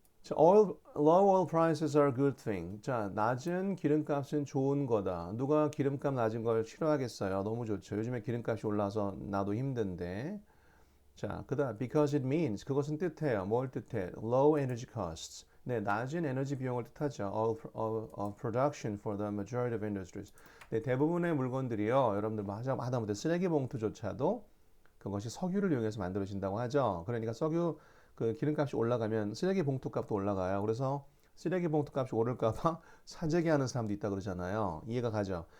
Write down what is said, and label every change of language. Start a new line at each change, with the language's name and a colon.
English: Low oil prices are a good thing.
Korean: 자, 낮은 기름값은 좋은 거다. 누가 기름값 낮은 걸 싫어하겠어요? 너무 좋죠. 요즘에 기름값이 올라서 나도 힘든데. 자, 그다음
English: because it means
Korean: 그것은 뜻해요. 뭘 뜻해?
English: Low energy costs.
Korean: 네, 낮은 에너지 비용을 뜻하죠.
English: Of production for the majority of industries.
Korean: 네, 대부분의 물건들이요. 여러분들 뭐 하다못해 쓰레기 봉투조차도 그것이 석유를 이용해서 만들어진다고 하죠. 그러니까 석유 그 기름값이 올라가면 쓰레기 봉투 값도 올라가요. 그래서 쓰레기 봉투 값이 오를까봐 사재기 하는 사람도 있다 그러잖아요. 이해가 가죠?